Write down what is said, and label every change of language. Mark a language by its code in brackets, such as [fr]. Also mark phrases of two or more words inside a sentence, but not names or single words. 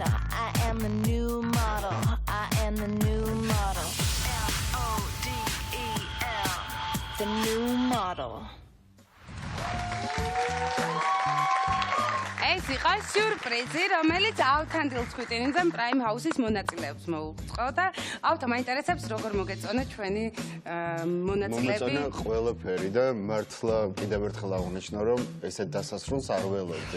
[en] I am the new model, I am the new model. L-O-D-E-L, the new model. [ka] ეს იყო სიურპრიზი, რომელიც ავთანდილ ცხვიტინიძემ პრაიმ ჰაუსის მონაწილეებს მოუწყო და ავთა მაინტერესებს როგორ მოგეწონა ჩვენი მონაწილეები. მომეწონა ყველაფერი და მართლა კიდევ ერთხელ აღნიშნო, რომ ესეთ დასასრულს არ ველოდი.